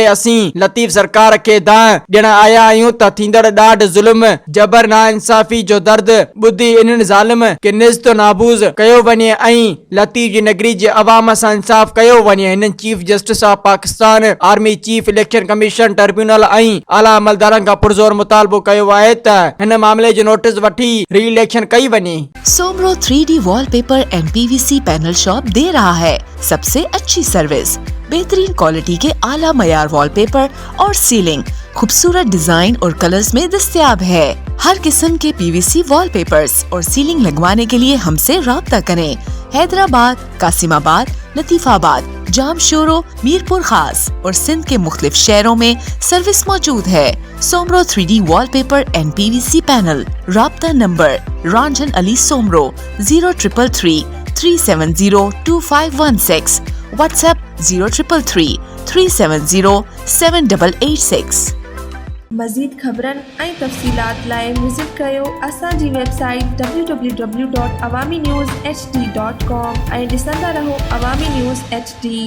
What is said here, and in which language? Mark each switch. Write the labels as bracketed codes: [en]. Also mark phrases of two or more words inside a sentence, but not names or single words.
[sd] असीं लतीफ सरकार खे दांह ॾियण आया आहियूं त थींदड़ ॾाढ ज़ुल्म जबर नाइंसाफ़ी जो दर्द ॿुधी इन्हनि ज़ालिम खे निज़्त नाबूज़ कयो वञे ऐं लतीफ जी नगरी जे अवाम सां इंसाफ़ कयो वञे। हिननि [en] Chief Justice of Pakistan, [sd] आर्मी चीफ, इलेक्शन कमीशन, ट्रिब्यूनल ऐं आला अमलदारनि खां पुरज़ोर मुतालबो कयो आहे त हिन मामले जो नोटिस वठी [en] re election [sd] कई वञे। [ur] سومرو 3D وال پیپر اینڈ PVC پینل شاپ دے رہا ہے سب سے اچھی سروس، بہترین کوالٹی کے اعلیٰ معیار وال پیپر اور سیلنگ خوبصورت ڈیزائن اور کلرز میں دستیاب ہے. ہر قسم کے PVC وال پیپرز اور سیلنگ لگوانے کے لیے ہم سے رابطہ کریں. حیدرآباد، قاسم آباد، لطیف آباد، جامشورو، میرپور خاص اور سندھ کے مختلف شہروں میں سروس موجود ہے. सोमरो 3D वॉलपेपर एंड PVC पैनल। رابطہ نمبر رنجن علی سومرو 0333 370 2516، واٹس ایپ 0333 370 7886. [sd] मज़ीद ख़बरनि ऐं तफ़सीलात लाइ विज़िट कयो असांजी वेबसाइट www.awamiNewsHD.com ऐं ॾिसंदा रहो अवामी न्यूज़ HD।